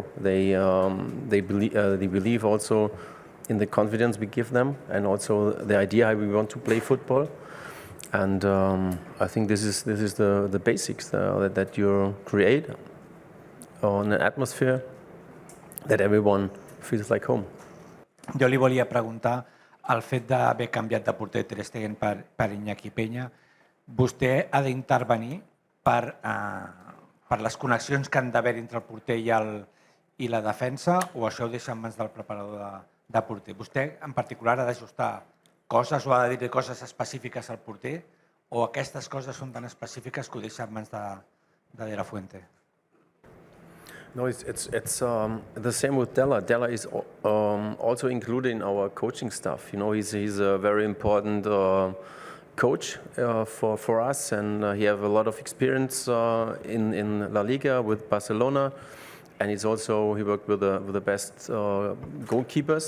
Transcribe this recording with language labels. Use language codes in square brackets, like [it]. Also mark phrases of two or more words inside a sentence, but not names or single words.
[en] They believe also in the confidence we give them, and also the idea how we want to play football. And I think this is the basics that you create on an atmosphere that everyone feels like home. [ca] Jo li volia preguntar, el fet d'haver canviat de porter Ter Stegen per Iñaki Peña, vostè ha d'intervenir per les connexions que han d'haver entre el porter i la defensa, o això ho deixa en mans del preparador de porter? Vostè, en particular, ha d'ajustar coses o ha de dir coses específiques al porter, o aquestes coses són tan específiques que ho deixa en mans de la Fuente? [en] No, it's the same with Della. Della is also included in our coaching staff. You know, he's a very important coach for us, and he has a lot of experience in La Liga with Barcelona, and he worked with the best goalkeepers.